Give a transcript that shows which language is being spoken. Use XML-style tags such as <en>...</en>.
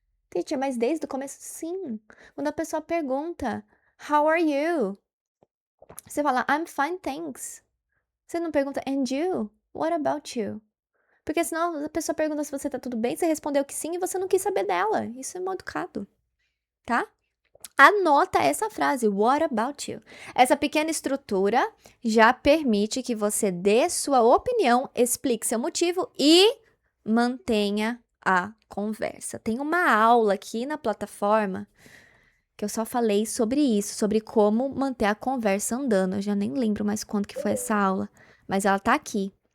<pt>Teacher, mas desde o começo, sim. Quando a pessoa pergunta,</pt> <en>How are you?</en> <pt>Você fala,</pt> <en>I'm fine, thanks.</en> <pt>Você não pergunta,</pt> <en>And you? What about you?</en> <pt>Porque senão a pessoa pergunta se você tá tudo bem, você respondeu que sim e você não quis saber dela. Isso é mal educado, tá? Anota essa frase,</pt> <en>what about you?</en> <pt>Essa pequena estrutura já permite que você dê sua opinião, explique seu motivo e mantenha a conversa. Tem uma aula aqui na plataforma que eu só falei sobre isso, sobre como manter a conversa andando. Eu já nem lembro mais quando que foi essa aula, mas ela tá aqui.</pt>